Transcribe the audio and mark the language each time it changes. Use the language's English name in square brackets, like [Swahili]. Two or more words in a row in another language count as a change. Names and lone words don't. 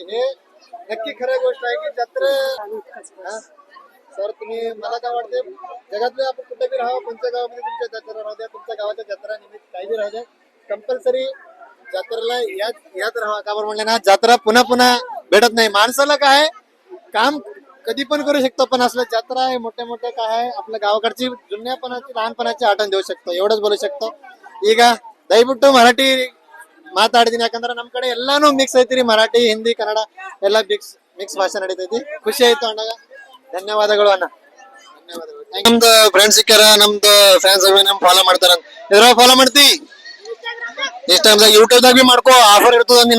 [Marathi] हे नक्की खरं गोष्ट आहे की जत्रा. सर तुम्ही मला काय वाटते, जगातले आपण कुठे बी राहा, कोणत्या गावामध्ये तुमच्या जत्रा राहू द्या, तुमच्या गावाच्या जत्रा निमित्त काही बी राहू द्या, कंपल्सरी जत्रेला यात राहा. का बरं म्हणले ना, जत्रा पुन्हा पुन्हा भेटत नाही. माणसाला काय काम कधी पण करू शकतो, पण असलं जत्रा आहे मोठ्या मोठ्या काय आहे, आपल्या गावाकडची जुन्यापणाची लहानपणाची आठवण देऊ शकतो, एवढंच बोलू शकतो. [Kannada] ಈಗ ದಯವಿಟ್ಟು ಮರಾಠಿ ಮಾತಾಡಿದೀನಿ, ಯಾಕಂದ್ರೆ ನಮ್ ಕಡೆ ಎಲ್ಲಾನು ಮಿಕ್ಸ್ ಐತಿರಿ, ಮರಾಠಿ ಹಿಂದಿ ಕನ್ನಡ ಎಲ್ಲ ಮಿಕ್ಸ್ ಭಾಷೆ ನಡೀತೈತಿ. ಖುಷಿ ಆಯ್ತು ಅಣ್ಣಗ, ಧನ್ಯವಾದಗಳು ಅಣ್ಣ, ಧನ್ಯವಾದಗಳು. ನಮ್ದು ಫ್ರೆಂಡ್ಸ್ ಸಿಕ್ಕಾರ, ನಮ್ದು ಫ್ಯಾನ್ಸ್ ನಮ್ ಫಾಲೋ ಮಾಡ್ತಾರ. ಇದ್ರಾಗ ಫಾಲೋ ಮಾಡ್ತಿ, ಇನ್ಸ್ಟಾಗ್ರಾಮ್ ಯೂಟ್ಯೂಬ್ ದಾಗ ಬಿ ಮಾಡ್ಕೋ, ಆಫರ್ ಇರ್ತದ ಒಂದಿನ.